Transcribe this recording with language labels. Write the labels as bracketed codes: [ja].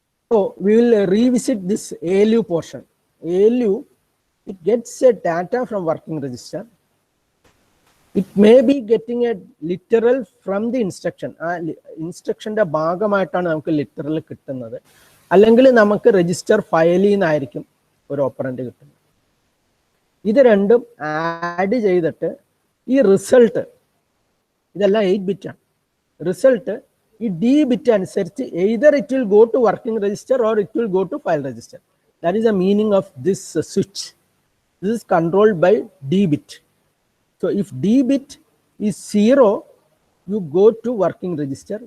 [en] So we will revisit this ALU portion. ALU, it gets a data from working register. It may be getting a literal from the instruction. [ml] Instruction the ഭാഗമായിട്ടാണ് നമുക്ക് literal കിട്ടുന്നത്. അല്ലെങ്കിൽ നമുക്ക് register file നിന്നായിരിക്കും ഒരു operand കിട്ടുന്നത്. ഇത് രണ്ടും ആഡ് ചെയ്തിട്ട് ഈ റിസൾട്ട് ഇതെല്ലാം 8 ബിറ്റ് ആണ്. റിസൾട്ട് ഈ D bit അനുസരിച്ച് [en] either it will go to working register or it will go to file register. That is the meaning of this switch. This is controlled by D bit. So if D bit is 0, you go to working register.